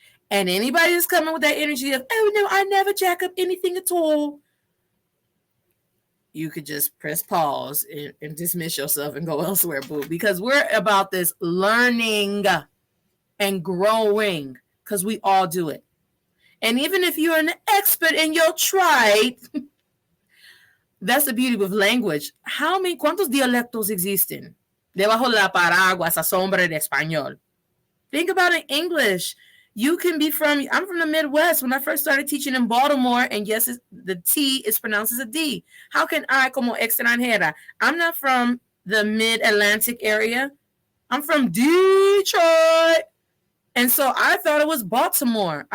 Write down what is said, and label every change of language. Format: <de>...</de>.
<en>And anybody that's coming with that energy of, oh no, I never jack up anything at all, you could just press pause and dismiss yourself and go elsewhere, boo. Because we're about this learning and growing, because we all do it. And even if you're an expert in your tribe, that's the beauty of language.</en> <es>¿Cuántos dialectos existen? Debajo de la paraguas, a sombra de español.</es> <en>Think about it in English. You can be I'm from the Midwest. When I first started teaching in Baltimore, and yes, the T is pronounced as a D. How can I,</en> <es>como extranjera?</es> <en>I'm not from the Mid-Atlantic area. I'm from Detroit. And so I thought it was Baltimore.</en>